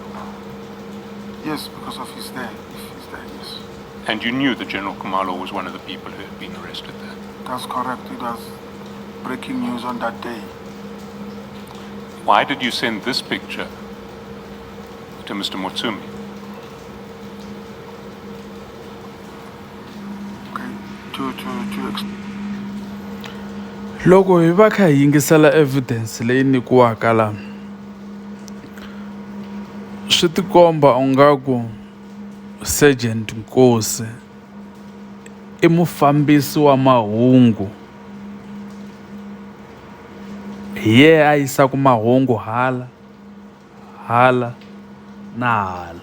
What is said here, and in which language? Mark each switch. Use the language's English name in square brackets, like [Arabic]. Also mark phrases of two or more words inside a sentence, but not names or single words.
[English] Yes, because of his there. He's there, yes. And you knew that General Kumalo was one of the people who had been arrested there. That's correct. It was breaking news on that day. Why did you send this picture to Mr. Motsumi? Okay. [Tsonga] Loko hi va kha hi yingisela evidence leyi nyikiwaka la swi tikomba ungaku Sergeant Nkosi i mufambisi wa mahungu, hi yena a yisaka mahungu hala na hala.